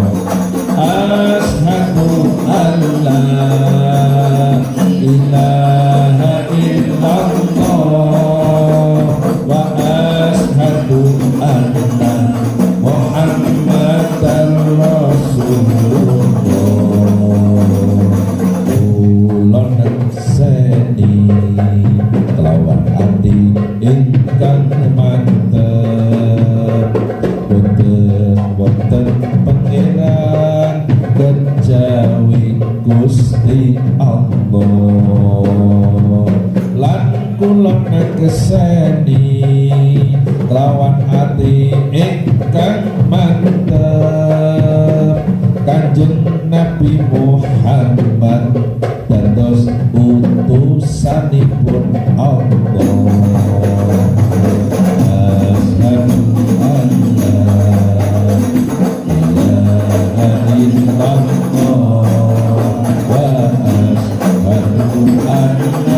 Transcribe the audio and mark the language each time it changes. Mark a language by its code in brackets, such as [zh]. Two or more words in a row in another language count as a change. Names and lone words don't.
[ar] أشهد أن لا إله إلا الله وأشهد أن محمدا رسول الله. [jv] Kulon seni kelawan ati ingkang mantep, boten pangeran kejawi Gusti Allah. Lan kulon keseni kelawan ati ingkang mantep, Kanjeng Nabi Muhammad dados utusanipun Allah. [ar] أشهد أن لا إله إلا الله وأشهد أن